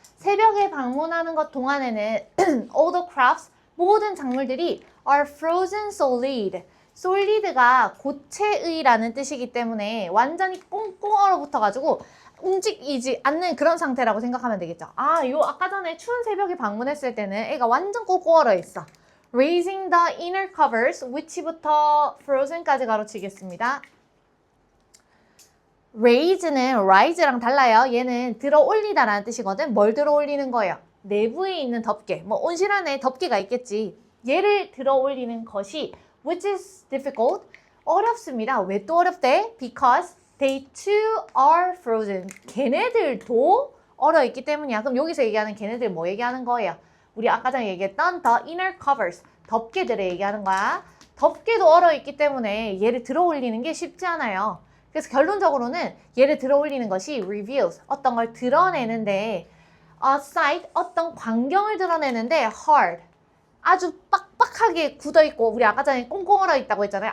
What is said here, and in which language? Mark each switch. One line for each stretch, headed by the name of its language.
Korean: 새벽에 방문하는 것 동안에는
English: all the crops,
Korean: 모든 작물들이
English: are frozen solid.
Korean: solid가 고체의라는 뜻이기 때문에 완전히 꽁꽁 얼어붙어가지고 움직이지 않는 그런 상태라고 생각하면 되겠죠. 요 아까 전에 추운 새벽에 방문했을 때는 애가 완전 꽁꽁 얼어 있어.
English: Raising the inner covers, which부터 frozen까지
Korean: 가로치겠습니다. raise는 rise랑 달라요. 얘는 들어 올리다라는 뜻이거든. 뭘 들어 올리는 거예요? 내부에 있는 덮개. 뭐 온실 안에 덮개가 있겠지. 얘를 들어 올리는 것이
English: which is difficult.
Korean: 어렵습니다. 왜 또 어렵대?
English: Because they too are frozen.
Korean: 걔네들도 얼어 있기 때문이야. 그럼 여기서 얘기하는 걔네들 뭐 얘기하는 거예요? 우리 아까 전에 얘기했던
English: the inner covers,
Korean: 덮개들을 얘기하는 거야. 덮개도 얼어있기 때문에 얘를 들어 올리는 게 쉽지 않아요. 그래서 결론적으로는 얘를 들어 올리는 것이 reveals, 어떤 걸 드러내는데 a sight, 어떤 광경을 드러내는데 hard, 아주 빡빡하게 굳어있고 우리 아까 전에 꽁꽁 얼어있다고 했잖아요.